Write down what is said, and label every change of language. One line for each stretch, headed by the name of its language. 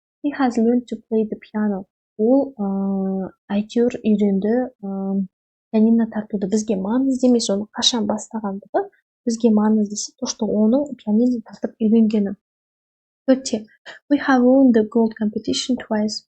English: He has learned to play the piano.
Kazakh: Ол әйтеуір үйренді пианино тартуды. Бізге маңызды емес оны қашан бастағандығы, бізге маңыздысы
Russian: то, что
Kazakh: оның пианино тартып үйренгені. 4.
English: We have won the gold competition twice.